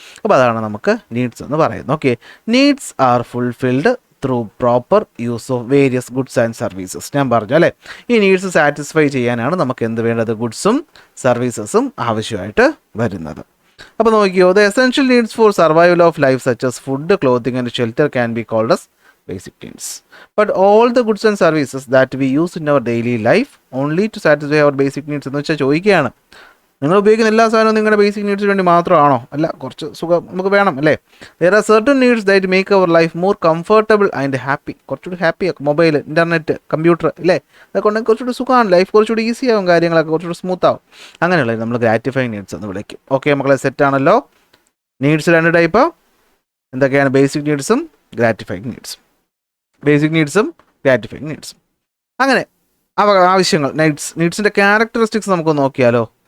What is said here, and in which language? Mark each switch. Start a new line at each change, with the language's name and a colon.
Malayalam: അപ്പോൾ അതാണ് നമുക്ക് നീഡ്സ് എന്ന് പറയുന്നത്.
English: Okay, needs are fulfilled through proper use of various goods and services.
Malayalam: ഞാൻ പറഞ്ഞു അല്ലേ, ഈ നീഡ്സ് സാറ്റിസ്ഫൈ ചെയ്യാനാണ് നമുക്ക് എന്ത് വേണ്ടത്, ഗുഡ്സും സർവീസസും ആവശ്യമായിട്ട് വരുന്നത്. അപ്പോൾ നോക്കിയോ,
English: The essential needs for survival of life such as food, clothing and shelter can be called as basic needs. But all the goods and services that we use in our daily life only to satisfy our basic needs
Malayalam: എന്ന് വെച്ചാൽ ചോദിക്കുകയാണ്, നിങ്ങൾ ഉപയോഗിക്കുന്ന എല്ലാ സാധനവും നിങ്ങളുടെ basic നീഡ്സിന് വേണ്ടി മാത്രമാണോ? അല്ല, കുറച്ച് സുഖം നമുക്ക് വേണം അല്ലേ.
English: there are certain needs that make our life more comfortable and happy.
Malayalam: കുറച്ചുകൂടി ഹാപ്പി ആക്കും മൊബൈൽ, ഇൻ്റർനെറ്റ്, കമ്പ്യൂട്ടർ അല്ലേ, അതൊക്കെ ഉണ്ടെങ്കിൽ കുറച്ചുകൂടി സുഖമാണ്, ലൈഫ് കുറച്ചുകൂടി ഈസി ആവും, കാര്യങ്ങളൊക്കെ കുറച്ചുകൂടി സ്മൂത്ത് ആവും. അങ്ങനെയുള്ള നമ്മൾ ഗ്രാറ്റിഫൈങ് നീഡ്സ് എന്ന് വിളിക്കും. ഓക്കെ മക്കളെ, സെറ്റ് ആണല്ലോ. നീഡ്സ് രണ്ട് ടൈപ്പ് എന്തൊക്കെയാണ്, ബേസിക് നീഡ്സും ഗ്രാറ്റിഫൈങ് നീഡ്സും. Basic നീഡ്സും gratifying നീഡ്സും. അങ്ങനെ ആവശ്യങ്ങൾ, നീഡ്സിൻ്റെ ക്യാരക്ടറിസ്റ്റിക്സ് നമുക്ക് നോക്കിയാലോ.